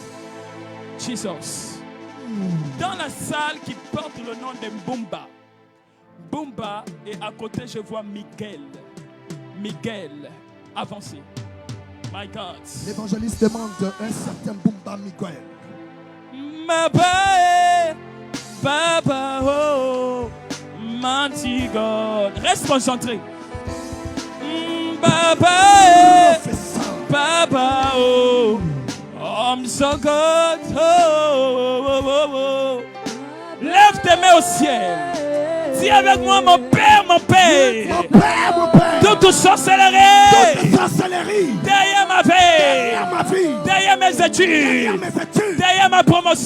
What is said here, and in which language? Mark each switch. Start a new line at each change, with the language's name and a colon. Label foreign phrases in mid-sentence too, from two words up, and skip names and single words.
French: Jesus. Dans la salle qui porte le nom de Mbumba. Mbumba et à côté je vois Miguel. Miguel, avancez.
English: My God.
French: L'évangéliste demande un certain Mbumba Miguel.
English: Baba, oh, mighty God.
French: Reste concentré. Baba, Baba,
English: oh, I'm so good.
French: Oh. Lève tes mains au ciel. Dis avec moi, mon Père, mon Père. Mon Père, mon Père. Toute sorcellerie. Toute sorcellerie Derrière ma vie. derrière ma vie, Derrière mes derrière études. mes études, Derrière ma promotion.